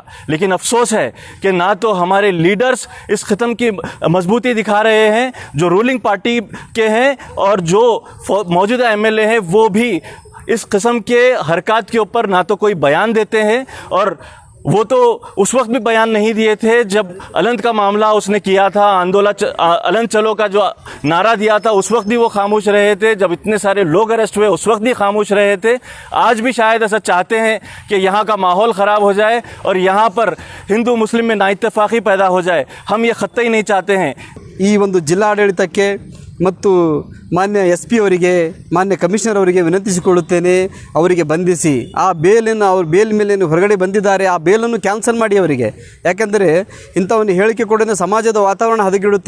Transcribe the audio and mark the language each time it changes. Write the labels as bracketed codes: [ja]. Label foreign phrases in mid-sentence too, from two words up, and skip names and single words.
[hi] लेकिन अफसोस है कि ना तो हमारे लीडर्स इस क़िस्म की मजबूती दिखा रहे हैं जो [en] ruling party [hi] के हैं, और जो मौजूदा एमएलए हैं वो भी इस किस्म के हरकत के ऊपर ना तो कोई बयान देते हैं, और वो तो उस वक्त भी बयान नहीं दिए थे जब अलंत का मामला उसने किया था, अलंत चलो का जो नारा दिया था उस वक्त भी वो खामोश रहे थे, जब इतने सारे लोग अरेस्ट हुए उस वक्त भी खामोश रहे थे। आज भी शायद ऐसा चाहते हैं कि यहाँ का माहौल ख़राब हो जाए और यहाँ पर हिंदू मुस्लिम में नाइत्तेफाकी पैदा हो जाए। हम ये कतई नहीं चाहते हैं। [kn] ಈ ಒಂದು ಜಿಲ್ಲಾಡಳಿತಕ್ಕೆ ಮತ್ತು ಮಾನ್ಯ SP ಅವರಿಗೆ, ಮಾನ್ಯ ಕಮಿಷನರ್ ಅವರಿಗೆ ವಿನಂತಿಸಿಕೊಳ್ಳುತ್ತೇನೆ, ಅವರಿಗೆ ಬಂಧಿಸಿ ಆ ಬೇಲನ್ನು, ಅವ್ರ ಬೇಲ್ ಮೇಲೆ ಹೊರಗಡೆ ಬಂದಿದ್ದಾರೆ ಆ ಬೇಲನ್ನು ಕ್ಯಾನ್ಸಲ್ ಮಾಡಿ ಅವರಿಗೆ. ಯಾಕೆಂದರೆ ಇಂಥವನ್ನು ಹೇಳಿಕೆ ಕೊಡೋದೇ ಸಮಾಜದ ವಾತಾವರಣ ಹದಗೆಡುತ್ತೆ.